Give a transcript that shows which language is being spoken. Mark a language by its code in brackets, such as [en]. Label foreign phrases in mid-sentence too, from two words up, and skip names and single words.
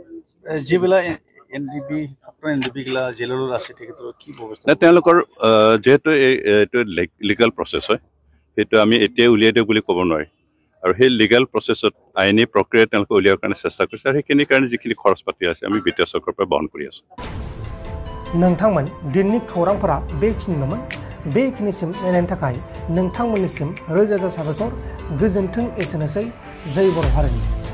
[as] যিবিলাক এনডিবিগিলা জেললৈ আছে তেখেতৰ কি ব্যৱস্থা? তেওঁলোকৰ যিহেতু এইটো [en] legal process [as] হয়, সেইটো আমি এতিয়াই উলিয়াই দিওঁ বুলি ক'ব নোৱাৰি আৰু সেই [en] legal process [as] আইনী প্ৰক্ৰিয়া তেওঁলোকে উলিয়াবৰ কাৰণে চেষ্টা কৰিছে আৰু সেইখিনিৰ কাৰণে যিখিনি খৰচ পাতি আছে আমি বিত্তীয় চৰকাৰৰ পৰা বহন কৰি আছোঁ। [brx] नोंथांमोन दिननि खौरांफोरा बेखिनिल'मोन। बेखिनिसिम नायनायनि थाखाय नोंथांमोननिसिम रोजा रोजा साबायखर। गोजोन्थों। एसेनोसै। जय बर' हारिनि।